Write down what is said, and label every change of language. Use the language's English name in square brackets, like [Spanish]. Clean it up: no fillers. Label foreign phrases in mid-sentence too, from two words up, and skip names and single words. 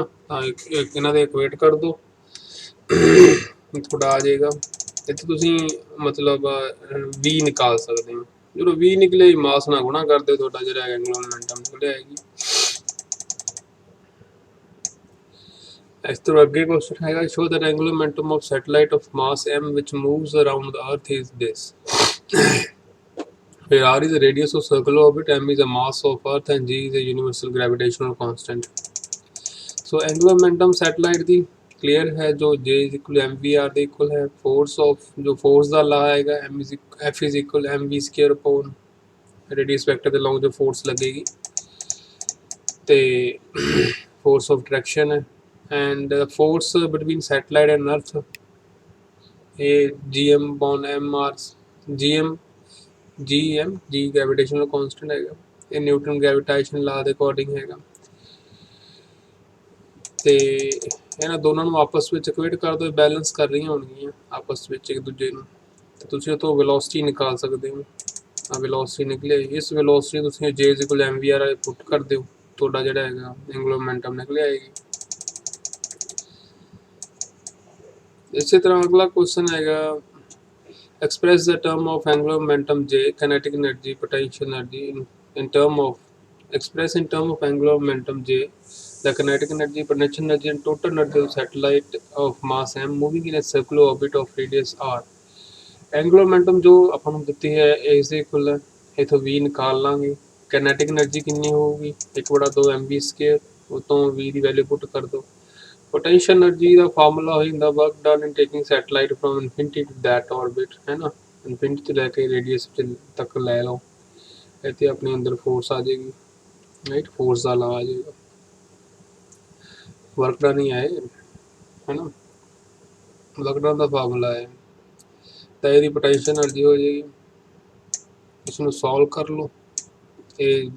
[Punjabi] ਤਾਂ ਇਹਨਾਂ ਦੇ ਇਕੁਏਟ ਕਰ ਦੋ ਤੁਹਾਡਾ ਆ ਜਾਏਗਾ। ਇੱਥੇ ਤੁਸੀਂ ਮਤਲਬ v ਨਿਕਾਲ ਸਕਦੇ ਹੋ, ਜਦੋਂ v ਨਿਕਲੇ ਮਾਸ ਨਾਲ ਗੁਣਾ ਕਰਦੇ ਤੁਹਾਡਾ ਜਿਹੜਾ [English] angular momentum [Punjabi] ਨਿਕਲਿਆ ਆਏਗੀ। ਇਸ ਤੋਂ ਅੱਗੇ ਕੁਐਸਚਨ ਹੈਗਾ, [English] show that angular momentum of satellite of mass m which moves around the earth is this, where r is the radius of circular orbit, m is the mass of earth and g is the universal gravitational constant। so angular momentum satellite [Punjabi] ਦੀ ਕਲੀਅਰ ਹੈ, ਜੋ [English] j is equal mvr [Punjabi] ਦੇ ਇਕੁਅਲ ਹੈ। [English] force of [Punjabi] ਜੋ ਫੋਰਸ ਦਾ ਲਾ ਹੈਗਾ [English] f is equal mv square upon radius vector [Punjabi] ਦੇ ਲੌਂਗ ਜੋ ਫੋਰਸ ਲੱਗੇਗੀ, ਤੇ [English] force of direction [Punjabi] ਹੈ। [English] and force between satellite and earth [Punjabi] ਇਹ GM ਬੌਨ MR ਜੀ [English] gravitational constant [Punjabi] ਹੈਗਾ, ਇਹ [English] Newton gravitation law [Punjabi] ਦੇ ਅਕੋਰਡਿੰਗ ਹੈਗਾ। ਤੇ ਇਹਨਾਂ ਦੋਨਾਂ ਨੂੰ ਆਪਸ ਵਿੱਚ ਇਕੁਏਟ ਕਰ ਦੋ, ਬੈਲੈਂਸ ਕਰ ਰਹੀਆਂ ਹੋਣਗੀਆਂ ਆਪਸ ਵਿੱਚ ਇੱਕ ਦੂਜੇ ਨੂੰ, ਤੇ ਤੁਸੀਂ ਉਹ ਤੋਂ ਵੈਲੋਸਿਟੀ ਨਿਕਾਲ ਸਕਦੇ ਹੋ। ਆ ਵੈਲੋਸਿਟੀ ਨਿਕਲੇ, ਇਸ ਵੈਲੋਸਿਟੀ ਤੁਸੀਂ J = mvr ਵਾਲੇ ਪੁੱਟ ਕਰ ਦਿਓ, ਤੁਹਾਡਾ ਜਿਹੜਾ ਹੈਗਾ [English] angular momentum [Punjabi] ਨਿਕਲ ਆਏਗੀ। ਇਸੇ ਤਰ੍ਹਾਂ ਅਗਲਾ ਕੁਐਸਚਨ ਹੈਗਾ, [English] express the term of angular momentum J, kinetic energy, potential energy in term of express in term of angular momentum J, the kinetic energy, potential energy and total energy of satellite of mass m moving in a circular orbit of radius r। angular momentum [Punjabi] जो ਆਪਾਂ ਨੂੰ ਦਿੱਤੀ ਹੈ ਇਸ ਦੇ ਇਕੁਅਲ ਹੈ, ਇਥੋਂ v ਨਿਕਾਲ ਲਾਂਗੇ। [English] kinetic energy [Punjabi] ਕਿੰਨੀ ਹੋਊਗੀ 1/2 mv², ਉਤੋਂ v ਦੀ ਵੈਲਿਊ ਪੁੱਟ ਕਰ ਦੋ। [English] potential energy [Hindi] का फार्मूला हो जाता [English] work done in taking satellite from infinity to that orbit, [Hindi] है ना, इनफिनिटी तो लैके रेडियस तक लै लो, इतने अपने अंदर फोर्स आ जाएगी, राइट, फोर्स का ला आ जाएगा, [English] work done [Hindi] ही आए, है ना, [English] work done [Hindi] का फार्मूला है, तो यदि [English] potential energy [Hindi] हो जाएगी, इसमें सॉल्व कर लो, ये